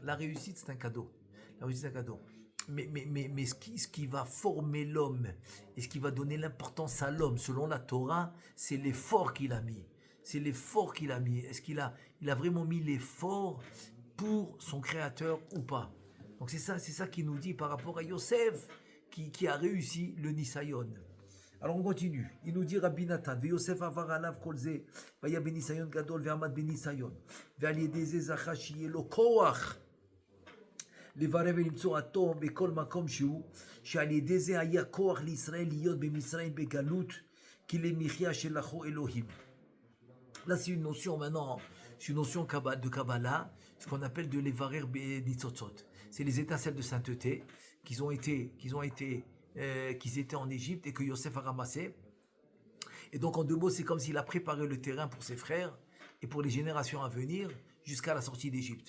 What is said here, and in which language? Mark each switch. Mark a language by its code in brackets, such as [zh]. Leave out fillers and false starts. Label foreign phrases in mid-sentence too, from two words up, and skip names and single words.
[fr] La réussite, c'est un cadeau. La réussite, c'est un cadeau. Mais ce qui va former l'homme et ce qui va donner l'importance à l'homme, selon la Torah, c'est l'effort qu'il a mis. C'est l'effort qu'il a mis. Est-ce qu'il a vraiment mis l'effort pour son créateur ou pas? Donc c'est ça qui nous dit par rapport à Yosef qui a réussi le Nisayon. Alors on continue. Il nous dit Rabbi Nathan, [he] ויוסף עבר עליו כל זה, והיה בניסיון גדול, ועמד בניסיון, ועל ידי זה זכה שיהיה לו כוח, לברר ולמצוא הטוב בכל מקום שהוא, שעל ידי זה היה כוח לישראל להיות במצרים בגלות, כי למחיה שלחו אלוהים. [fr] Là, c'est une notion maintenant, c'est une notion de Kabbalah, ce qu'on appelle de [he] לברר ניצוצות. [fr] C'est les étincelles de sainteté qu'ils étaient en Égypte et que Yosef a ramassé. Et donc, en deux mots, c'est comme s'il a préparé le terrain pour ses frères et pour les générations à venir jusqu'à la sortie d'Égypte.